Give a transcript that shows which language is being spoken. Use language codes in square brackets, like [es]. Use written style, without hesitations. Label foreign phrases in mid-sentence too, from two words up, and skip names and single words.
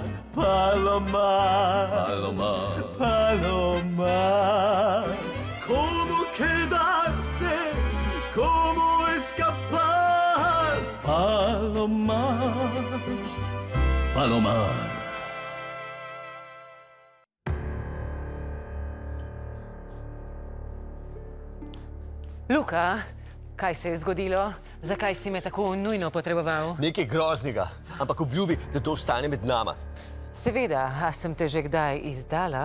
[es] Paloma. Paloma. Paloma. ¿Cómo quedarse? ¿Cómo escapar? Palomar. Palomar. [sl] Luka, kaj se je zgodilo? Zakaj si me tako nujno potreboval? Nekaj groznega, ampak obljubi, da to ostane med nama. Seveda, a sem te že kdaj izdala?